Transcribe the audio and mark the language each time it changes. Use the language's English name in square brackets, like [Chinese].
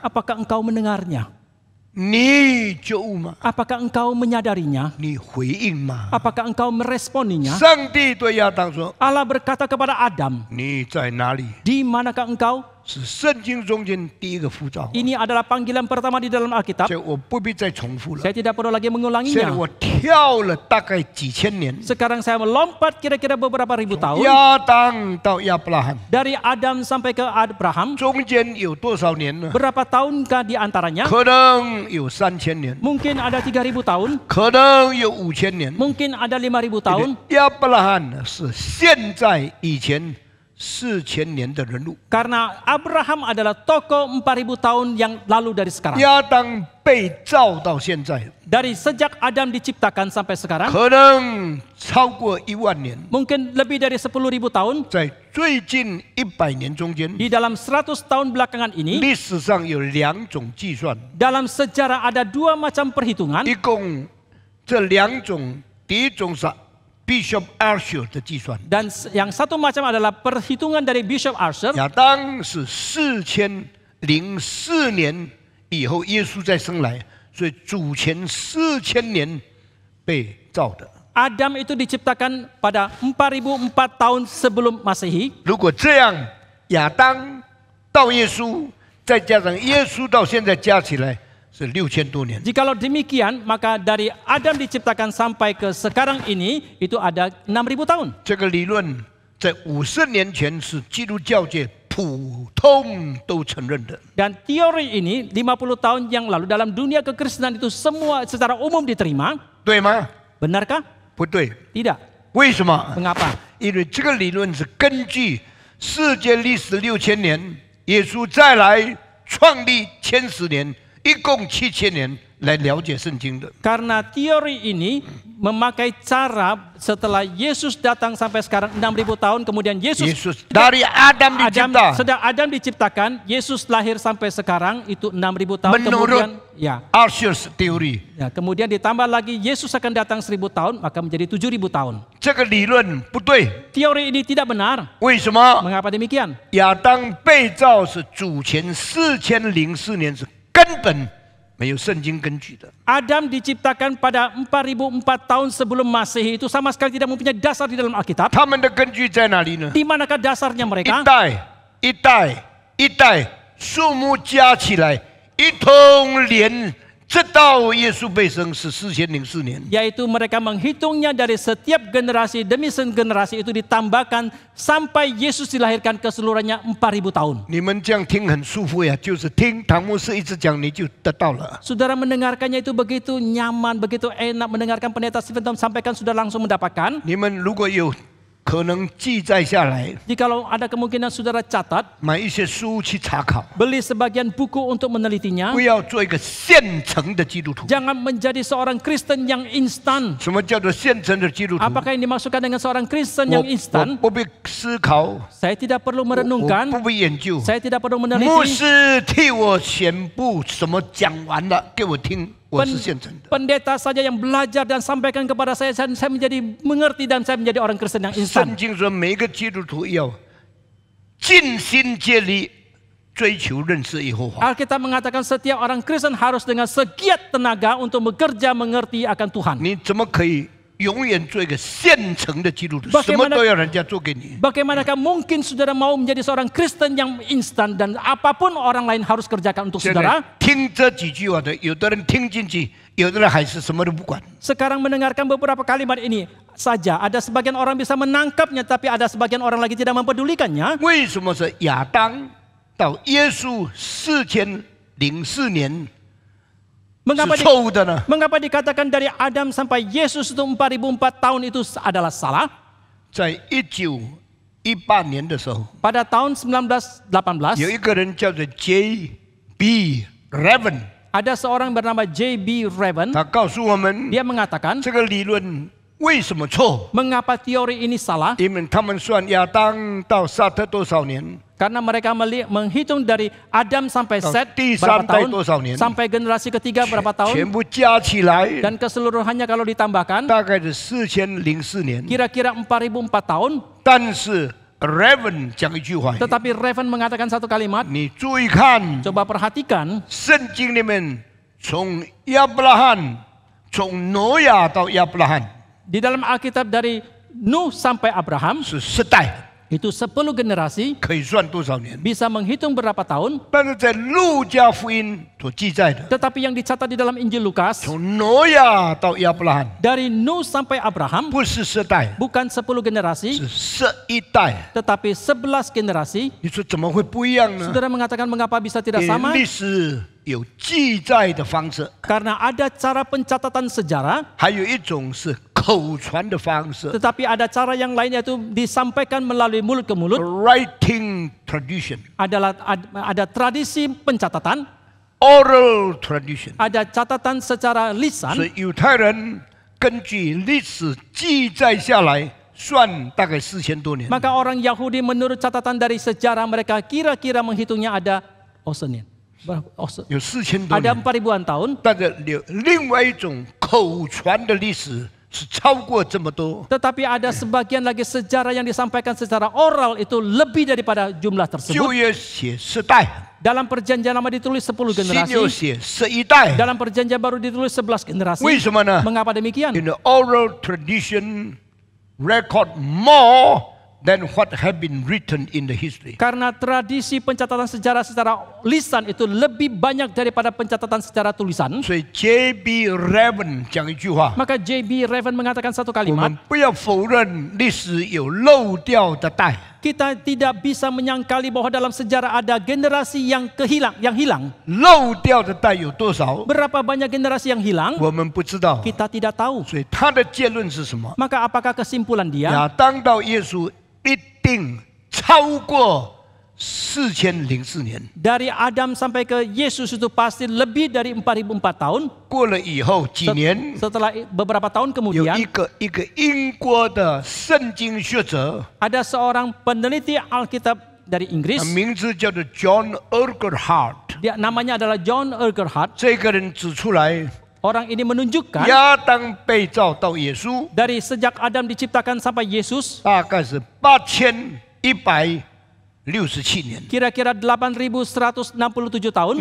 [Indonesian] Apakah engkau mendengarnya? [Chinese] 你觉悟吗？ [Indonesian] Apakah engkau menyadarinya? [Chinese] 你回应吗？ [Indonesian] Apakah engkau meresponinya? [Chinese] 上帝对亚当说 [Indonesian] Allah berkata kepada Adam, [Chinese] 你在哪里？ [Indonesian] di manakah engkau? [Chinese] 是圣经中间第一个呼召。 [Indonesian] Ini adalah panggilan pertama di dalam Alkitab. [Chinese] 所以我不必再重复了。 [Indonesian] Saya tidak perlu lagi [Chinese] 现在我跳了大概几千年， [Indonesian] Sekarang saya melompat kira-kira beberapa ribu tahun. [Chinese] 亚当到亚伯拉罕， [Indonesian] Dari Adam sampai ke Abraham. [Chinese] 中间有多少年呢？ [Indonesian] Berapa tahunkah di antaranya? [Chinese] 可能有3000年， [Indonesian] Mungkin ada 3000 tahun. [Chinese] 可能有5000年。 [Indonesian] Mungkin ada 5000 tahun. [Chinese] 亚伯拉罕是现在以前4000年的人物， [Indonesian] Karena Abraham adalah tokoh 4000 tahun yang lalu dari sekarang. [Chinese] 亚当被造到现在， [Indonesian] Dari sejak Adam diciptakan sampai sekarang. [Chinese] 可能超过10000年。 [Indonesian] Mungkin lebih dari 10.000 tahun. [Chinese] 在最近100年中间， [Indonesian] Di dalam 100 tahun belakangan ini. [Chinese] 历史上有2种计算， [Indonesian] Dalam sejarah ada 2 macam perhitungan. [Chinese] 一共这2种，第一种是 Bishop Archer 的计算， [Indonesian] Dan yang satu macam adalah perhitungan dari Bishop Archer. [Chinese] 亚当是4004年以后耶稣再生来，所以主前4000年被造的。 [Indonesian] Adam itu diciptakan pada 4004 tahun sebelum Masehi. [Chinese] 如果这样，亚当到耶稣，再加上耶稣到现在加起来是6000多年。 [Indonesian] Jikalau demikian, maka dari Adam diciptakan sampai ke sekarang ini itu ada 6000 tahun. [Chinese] 这个理论在50年前是基督教界普通都承认的。 [Indonesian] Dan teori ini 50 tahun yang lalu dalam dunia kekristenan itu semua secara umum diterima. [Chinese] 对吗？ [Indonesian] Benarkah? [Chinese] 不对， [Indonesian] Tidak. [Chinese] 为什么？ [Indonesian] Mengapa? [Chinese] 因为这个理论是根据世界历史6000年，耶稣再来创立1000年，一共7000年来了解圣经的。 [Indonesian] Karena teori ini memakai cara setelah Yesus datang sampai sekarang 6.000 tahun, kemudian Yesus dari Adam dicipta. sejak Adam diciptakan, Yesus lahir sampai sekarang itu 6.000 tahun. Kemudian ya, Arshus teori. ya, kemudian ditambah lagi Yesus akan datang 1000 tahun, maka menjadi 7.000 tahun. [Chinese] 这个理论不对， [Indonesian] Teori ini tidak benar. [Chinese] 为什么？ [Indonesian] Mengapa demikian? [Chinese] 亚当被造是主前4004年，是根本没有圣经根据的。 [Indonesian] Adam diciptakan pada 4004 tahun sebelum Masehi, itu sama sekali tidak mempunyai dasar di dalam Alkitab. [Chinese] 他们的根据在哪里呢？ [Indonesian] Di manakah dasarnya [Chinese] 一 [Indonesian] mereka? [Chinese] 代一代一代，数目加起来，一同连，直到耶稣被生是4004年。 [Indonesian] Yaitu mereka menghitungnya dari setiap generasi demi generasi itu ditambahkan sampai Yesus dilahirkan keseluruhannya 4000 tahun. [Chinese] 你们这样听很舒服呀，就是听唐牧师一直讲，你就得到了。 [Indonesian] Saudara mendengarkannya itu begitu nyaman, begitu enak mendengarkan pendeta Stephen Tom sampaikan, sudah langsung mendapatkan. [Chinese] 你们如果有可能记载下来， [Indonesian] Jikalau ada kemungkinan saudara catat, [Chinese] 买一些书去查考， [Indonesian] beli sebagian buku untuk menelitinya. [Chinese] 不要做一个现成的基督徒。 [Indonesian] Jangan menjadi seorang Kristen yang instan. [Chinese] 什么叫做现成的基督徒？ [Indonesian] Apakah yang dimaksudkan dengan seorang Kristen [Chinese] 我 [Indonesian] yang instan? [Chinese] 不必思考， [Indonesian] Saya tidak perlu [Chinese] 我 [Indonesian] merenungkan, [Chinese] 不必研究。 [Indonesian] saya tidak perlu [Chinese] 牧 [Indonesian] meneliti. [Chinese] 师替我全部什么讲完了给我听，我是现成的。 [Indonesian] Pendeta saja yang belajar dan sampaikan kepada saya menjadi mengerti dan saya menjadi orang Kristen yang instan. [Chinese] 圣经说，每一个基督徒要尽心竭力追求认识耶和华。 [Indonesian] Alkitab mengatakan setiap orang Kristen harus dengan segiat tenaga untuk bekerja mengerti akan Tuhan. [Chinese] 你怎么可以永远做一个现成的基督徒？ [Indonesian] Bagaimana- [Chinese] 什么都要人家做给你？ [Indonesian] Bagaimanakah mungkin saudara mau menjadi seorang Kristen yang instan dan apapun orang lain harus kerjakan untuk [Chinese] 现 [Indonesian] saudara? [Chinese] 在听这几句话的，有的人听进去，有的人还是什么都不管。 [Indonesian] Sekarang mendengarkan beberapa kalimat ini saja, ada sebagian orang bisa menangkapnya, tapi ada sebagian orang lagi tidak mempedulikannya. [Chinese] 为什么是亚当到耶稣4004年 [Indonesian] Mengapa [Chinese] 是错误的呢？ [Indonesian] Mengapa dikatakan dari Adam sampai Yesus itu 4004 tahun itu adalah salah? [Chinese] 在1918年的时候， [Indonesian] Pada tahun 1918, [Chinese] 有一个人叫做 J.B. Revan， [Indonesian] ada seorang bernama J.B. Revan. [Chinese] 他告诉我们 [Indonesian] Dia mengatakan, [Chinese] 这个理论为什么错？ [Indonesian] mengapa teori ini salah? [Chinese] 因为他们算亚当到撒特多少年？ [Indonesian] Karena mereka menghitung dari Adam sampai Set Di berapa sampai tahun, [Chinese] 多少年？ [Indonesian] sampai generasi ketiga berapa [Chinese] 全部加起来 [Indonesian] dan keseluruhannya kalau ditambahkan [Chinese] 大概是4004年。 [Indonesian] kira-kira 4004 tahun. [Chinese] 但是 Revan 讲一句话， [Indonesian] Tetapi Revan mengatakan satu kalimat, [Chinese] 你注意看 [Indonesian] coba perhatikan [Chinese] 圣经里面，从亚伯拉罕，从挪亚到亚伯拉罕 [Indonesian] di dalam Alkitab dari Nuh sampai Abraham [Chinese] 是10代， [Indonesian] itu 10 generasi, [Chinese] 可以算多少年？ [Indonesian] bisa menghitung berapa tahun. [Chinese] 但是在路加福音所记载的， [Indonesian] Tetapi yang dicatat di dalam Injil Lukas, [Chinese] 从挪亚到亚伯拉罕 [Indonesian] dari Nuh sampai Abraham [Chinese] 不是10代， [Indonesian] bukan 10 generasi, [Chinese] 是11代。 [Indonesian] tetapi 11 generasi. [Chinese] 你说怎么会不一样呢？ [Indonesian] Saudara mengatakan mengapa bisa tidak [Chinese] 因 [Indonesian] sama? [Chinese] 为历史有记载的方式， [Indonesian] Karena ada cara pencatatan sejarah, [Chinese] 还有一种是口传的方式 [Indonesian] tetapi ada cara yang lain yaitu disampaikan melalui mulut ke mulut. [English] （writing tradition）、 [Indonesian] Ada tradisi pencatatan, [English] oral tradition。 [Indonesian] ada catatan secara lisan. [Chinese] 所以犹太人根据历史记载下来，算大概4000多年。 [Indonesian] Maka orang Yahudi menurut catatan dari sejarah mereka kira-kira menghitungnya ada Osenin. [Chinese] 有4000多 [Indonesian] Ada [Chinese] 年。 [Indonesian] 4000-an tahun. [Chinese] 但是有另外一种口传的历史是超过这么多。 [Indonesian] Tetapi ada sebagian lagi sejarah yang disampaikan secara oral itu lebih daripada jumlah [Chinese] 旧 [Indonesian] tersebut. [Chinese] 约写10代， [Indonesian] Dalam perjanjian lama ditulis 10 [Chinese] 新 [Indonesian] generasi. [Chinese] 约写11代。 [Indonesian] Dalam perjanjian baru ditulis 11 generasi. [Chinese] 为什么呢？ [Indonesian] Mengapa demikian? [English] In the oral tradition record more than what have been written in the history. [Indonesian] Karena tradisi pencatatan sejarah secara lisan itu lebih banyak daripada pencatatan secara tulisan. [Chinese] 所以 J.B. Revan 讲一句话， [Indonesian] Maka J.B. Revan mengatakan satu [Chinese] 我 [Indonesian] kalimat, [Chinese] 们不要否认历史有漏掉的代。 [Indonesian] kita tidak bisa menyangkali bahwa dalam sejarah ada generasi yang hilang. [Chinese] 漏掉的代有多少？ [Indonesian] Berapa banyak generasi yang hilang? [Chinese] 我们不知道。 [Indonesian] Kita tidak tahu. [Chinese] 所以他的结论是什么？ [Indonesian] Maka apakah kesimpulan dia? [Chinese] 亚当到耶稣一定超过 4004年。 [Indonesian] Dari Adam sampai ke Yesus itu pasti lebih dari 4004 tahun. [Chinese] 过了以后几年， [Indonesian] Setelah beberapa tahun [Chinese] 有 [Indonesian] kemudian [Chinese] 一个英国的圣经学者， [Indonesian] ada seorang peneliti Alkitab dari Inggris. [Chinese] 名字叫做 John Urquhart。 [Indonesian] Dia namanya adalah John Urquhart. [Chinese] 这个人指出来， [Indonesian] Orang ini menunjukkan [Chinese] 亚当被造到耶稣， [Indonesian] dari sejak Adam diciptakan sampai Yesus [Chinese] 大概是8167年。 [Indonesian] kira-kira 8167 tahun